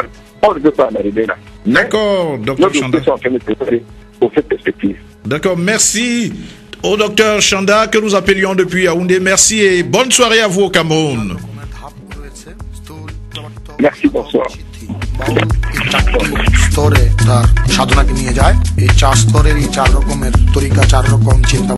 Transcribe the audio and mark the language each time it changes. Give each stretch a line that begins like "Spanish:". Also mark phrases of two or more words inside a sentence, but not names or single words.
French: On ne veut pas en arriver là. D'accord, docteur Chanda. Nous sommes en train de préparer pour cette perspective. D'accord, merci au docteur Chanda que nous appelions depuis Yaoundé. Merci et bonne soirée à vous au Cameroun. Merci, bonsoir.
Bangla: স্তরে তার সাধনাকে নিয়ে যায় এই 4 স্তরের এই 4 রকমের তরিকা 4 রকম চিন্তা